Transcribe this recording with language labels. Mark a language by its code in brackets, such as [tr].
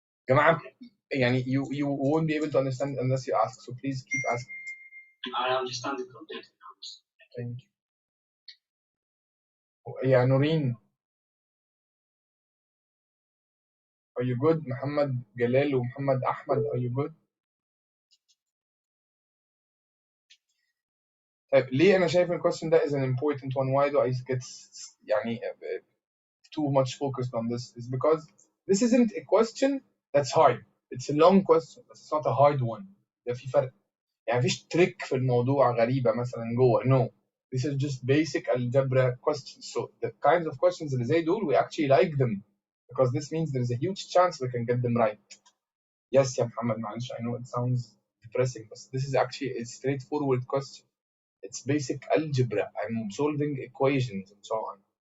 [en] جماعة, you won't be able to understand unless you ask. So please keep asking. I understand it completely. Thank you. Yeah, Noreen. Are you good? Muhammad Jalal ومحمد Ahmad, are you good? [ar] طيب ليه أنا شايف الquestion ده [en] is an important one? Why do I get [ar] يعني [en] too much focused on this? Is because this isn't a question that's hard. It's a long question, but it's not a hard one. [ar] ده في فرق. يعني مفيش تريك في الموضوع غريبة مثلا جوه. [en] No. This is just basic algebra questions. So the kinds of questions [ar] اللي زي دول [en] we actually like them because this means there is a huge chance we can get them right. Yes, [ar] يا محمد معلش, [en] I know it sounds depressing, but this is actually a straightforward question. It's basic algebra. I'm solving equations and so on.